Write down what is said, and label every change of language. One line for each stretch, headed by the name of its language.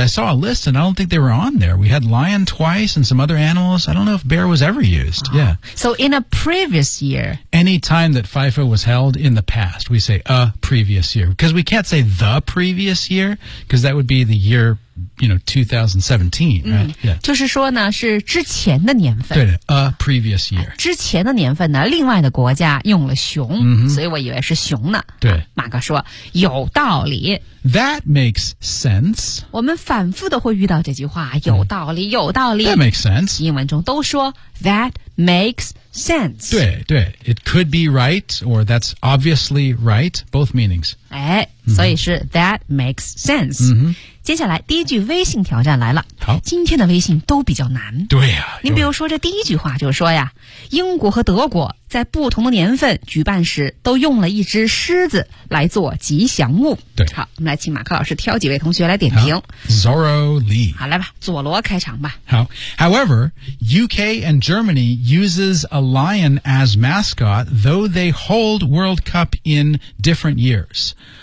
English: I saw a list, and I don't think they were on there. We had lion twice, and some other animals. I don't know if bear was ever used.、 Oh. Yeah. So in a previous year. Any time that FIFA was held in the past, we say a previous year. Because we can't say the previous year, because that would be the year, you know, 2017, right?、嗯 yeah.
Chinese: 就是说呢是之前的年份。对的
English: a previous year.
Chinese: 之前的年份呢另外的国家用了熊、 mm-hmm. 所以我以为是熊呢。对。马哥说有道理。
English: That makes sense.
Chinese: 我们反复的会遇到这句话有道理、mm. 有道理。
English: That makes sense.
Chinese: 英文中都说
English: that makes sense. Sense.
Chinese: 对对
English: it could be right, or that's obviously right, both meanings. 哎、mm-hmm.
Chinese: 所以是
English: that makes sense.、 Mm-hmm.
Chinese: 接下来第一句微信挑战来了。好。今天的微信都比较难。对啊。您比如说这第一句话就是说呀英国和德国在不同的年份举办时都用了一只狮子来做吉祥物。对。好我们来请马克老师挑几位同学来点评。
English: Zorro Lee.
Chinese: 好来吧佐罗开场吧。好。
English: However, UK and Germany uses a lion as mascot, though they hold World Cup in different years.